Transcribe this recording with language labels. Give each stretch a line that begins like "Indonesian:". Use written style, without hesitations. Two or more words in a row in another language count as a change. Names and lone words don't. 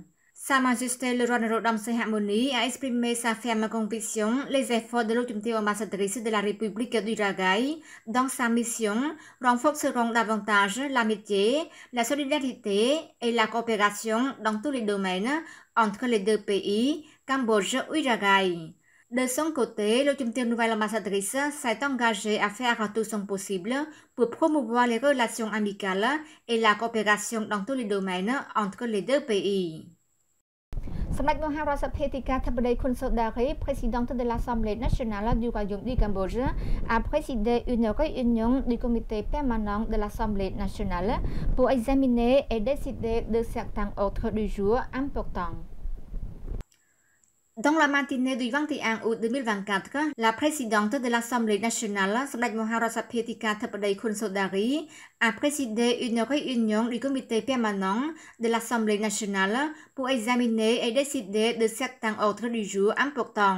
French: Sa Majesté le roi Norodom Sihamoni a exprimé sa ferme conviction les efforts de l'Automtio ambassadrice de la République du Ragai dans sa mission renforceront davantage l'amitié, la solidarité et la coopération dans tous les domaines entre les deux pays, Cambodge et Ragai. De son côté, l'Automtio nouvelle ambassadrice s'est engagée à faire tout son possible pour promouvoir les relations amicales et la coopération dans tous les domaines entre les deux pays.
Khmer: សម្ដេចមហារដ្ឋសភាទីការធិបតីខុនសូដារី
French: présidente de l'Assemblée nationale du royaume du Cambodge, a présidé une réunion du comité permanent de l'Assemblée nationale pour examiner et décider de certains ordres du jour importants. Dans la matinée du 21 août 2024, la présidente de l'Assemblée nationale, Samdech Moharot Sapietika Thapadi Khun Sodari, a présidé une réunion du comité permanent de l'Assemblée nationale pour examiner et décider de certains ordres du jour importants.